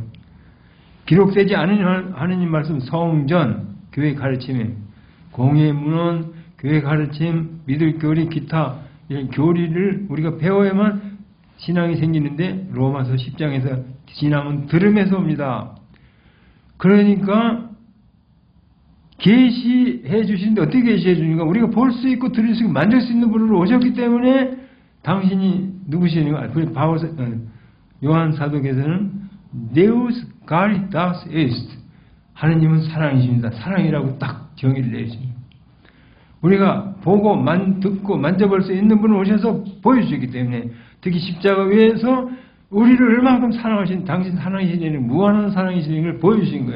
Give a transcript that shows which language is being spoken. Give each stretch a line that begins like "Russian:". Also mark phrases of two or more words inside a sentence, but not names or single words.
Korean: 기록되지 않은 하느님 말씀, 성전, 교회 가르침에, 공예 문헌, 교회 가르침, 믿을 교리, 기타 이런 교리를 우리가 배워야만 신앙이 생기는데, 로마서 10장에서 신앙은 들음에서 옵니다. 그러니까 계시해 주시는데 어떻게 계시해 주는가? 우리가 볼 수 있고 들을 수 있고 만질 수 있는 분으로 오셨기 때문에 당신이 누구시는가? 요한 사도께서는
Latin: Deus caritas est,
Korean: 하느님은 사랑이십니다. 사랑이라고 딱 정의를 내주십니다. 우리가 보고 듣고 만져볼 수 있는 분을 오셔서 보여주셨기 때문에, 특히 십자가 위에서 우리를 얼마큼 사랑하신, 당신 사랑이시니 무한한 사랑이시니 걸 보여주신 거예요.